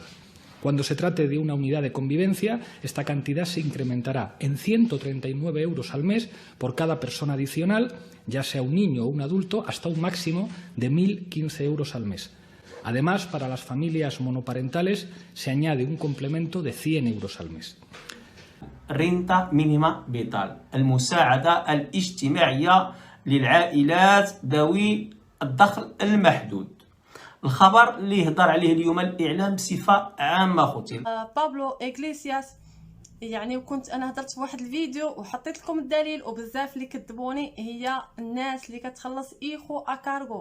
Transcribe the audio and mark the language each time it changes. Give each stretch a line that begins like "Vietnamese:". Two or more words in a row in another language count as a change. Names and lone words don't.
Spanish: Cuando se trate de una unidad de convivencia, esta cantidad se incrementará en 139 euros al mes por cada persona adicional, ya sea un niño o un adulto, hasta un máximo de 1.015 euros al mes. Además, para las familias monoparentales se añade un complemento de 100 euros al mes. Renta mínima vital,
Arabic: المساعدة الاجتماعية للعائلات ذوي الدخل المحدود. الخبر اللي يهضر عليه اليوم الإعلام بصفة عامة خوتي. بابلو إغليسياس، يعني وكنت أنا هضرت في واحد الفيديو وحطيت لكم الدليل، وبزاف اللي كذبوني هي الناس اللي كتخلص
Spanish: hijo a cargo.